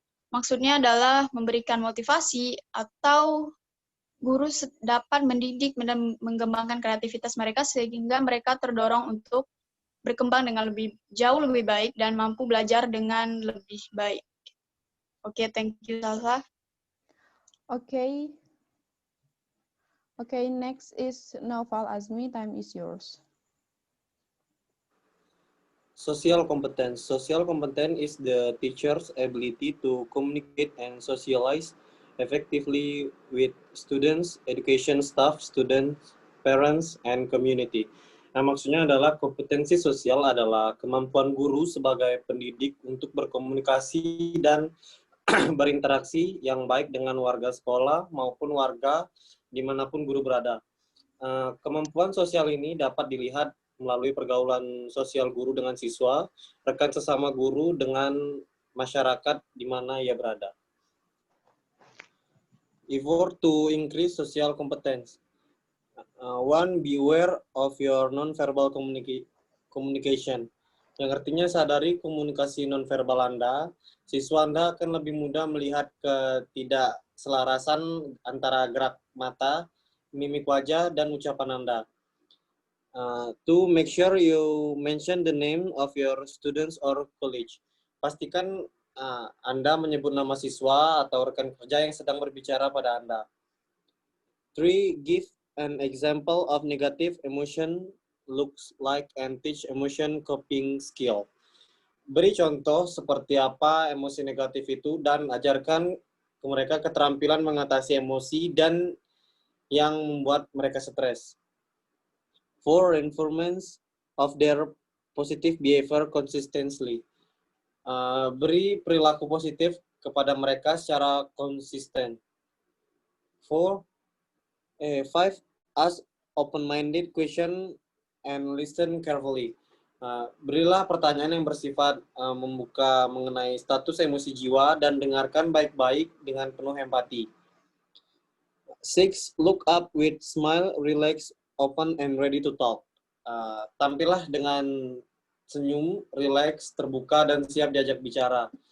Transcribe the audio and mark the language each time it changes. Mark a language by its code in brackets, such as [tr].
[id] Maksudnya adalah memberikan motivasi atau guru dapat mendidik dan mengembangkan kreativitas mereka sehingga mereka terdorong untuk berkembang dengan jauh lebih baik dan mampu belajar dengan lebih baik. [en] Oke, thank you, Salsa. Okay, next is Naufal Azmi, time is yours. Social competence. Social competence is the teacher's ability to communicate and socialize effectively with students, education staff, students, parents, and community. [id] Nah, maksudnya adalah kompetensi sosial adalah kemampuan guru sebagai pendidik untuk berkomunikasi dan berinteraksi yang baik dengan warga sekolah maupun warga dimanapun guru berada. Kemampuan sosial ini dapat dilihat melalui pergaulan sosial guru dengan siswa, rekan sesama guru dengan masyarakat di mana ia berada. [en] Effort to increase social competence. One, be aware of your non-verbal communication. [id] Yang artinya sadari komunikasi non-verbal Anda, siswa Anda akan lebih mudah melihat ketidakselarasan antara gerak mata, mimik wajah, dan ucapan Anda. [en] To make sure you mention the name of your students or colleague. [id] Pastikan Anda menyebut nama siswa atau rekan kerja yang sedang berbicara pada Anda. 3. [en] Give an example of negative emotion looks like and teach emotion coping skill. [id] Beri contoh seperti apa emosi negatif itu dan ajarkan ke mereka keterampilan mengatasi emosi dan yang membuat mereka stres. 4. [en] Reinforcement of their positive behavior consistently. [id] Beri perilaku positif kepada mereka secara konsisten. 5. [en] Ask open-minded question and listen carefully. [id] Berilah pertanyaan yang bersifat membuka mengenai status emosi jiwa dan dengarkan baik-baik dengan penuh empati. 6. [en] Look up with smile, relax, open, and ready to talk. [id] Tampillah dengan senyum, relax, terbuka, dan siap diajak bicara.